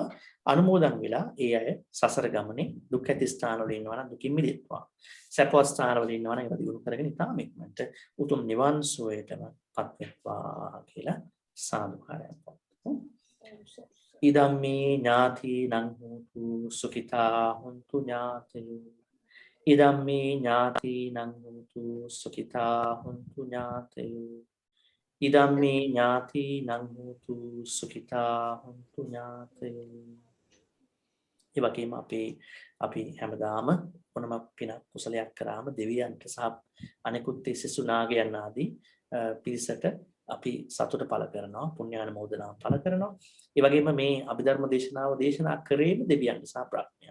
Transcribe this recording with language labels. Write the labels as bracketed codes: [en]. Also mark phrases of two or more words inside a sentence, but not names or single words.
[si] අනුමෝදන් වෙලා ඒ අය සසර ගමනේ දුක් ඇති ස්ථාන වල ඉන්නවා නම් දුකින් මිදෙත්වා. සැපවත් ස්ථාන වල ඉන්නවා නම් ඒවා දියුණු කරගෙන ඉතාම ඉක්මනට උතුම් නිවන් සුවයටම පත් වෙත්වා කියලා සාදුකාරයක් පවත්වමු. [pi] ඉදම්මේ ඥාති නං හෝතු සුඛිතා හොන්තු ඥාතයෝ. ඉදම්මේ ඥාති නං හෝතු සුඛිතා හොන්තු ඥාතයෝ. ඉදම්මේ ඥාති නං හෝතු සුඛිතා හොන්තු ඥාතයෝ. [si] ඒ වගේම අපි හැමදාම මොනම පිනක් කුසලයක් කරාම දෙවියන්ට සහ අනෙකුත් සිසු නාගයන් ආදී පිරිසට අපි සතුට පළ කරනවා පුණ්‍යානුමෝදනා පළ කරනවා. ඒ වගේම මේ අභිධර්ම දේශනාව දේශනා කරේම දෙවියන්ට සහ බ්‍රහ්මයන්ට.